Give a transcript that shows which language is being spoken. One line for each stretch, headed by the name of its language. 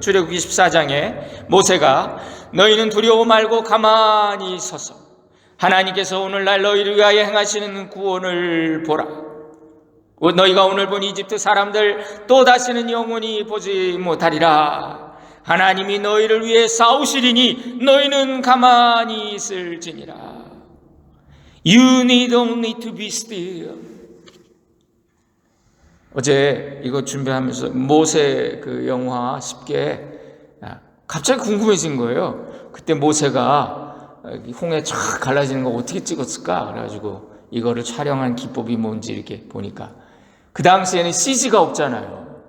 Korean: 출애굽기 14장에 모세가 너희는 두려워 말고 가만히 서서 하나님께서 오늘날 너희를 위하여 행하시는 구원을 보라. 너희가 오늘 본 이집트 사람들 또 다시는 영원히 보지 못하리라. 하나님이 너희를 위해 싸우시리니 너희는 가만히 있을지니라.
English: You need only to be still.
Korean: 어제 이거 준비하면서 모세 그 영화 10개 갑자기 궁금해진 거예요. 그때 모세가 홍해 쫙 갈라지는 거 어떻게 찍었을까? 그래가지고 이거를 촬영한 기법이 뭔지 이렇게 보니까 그 당시에는 CG가 없잖아요.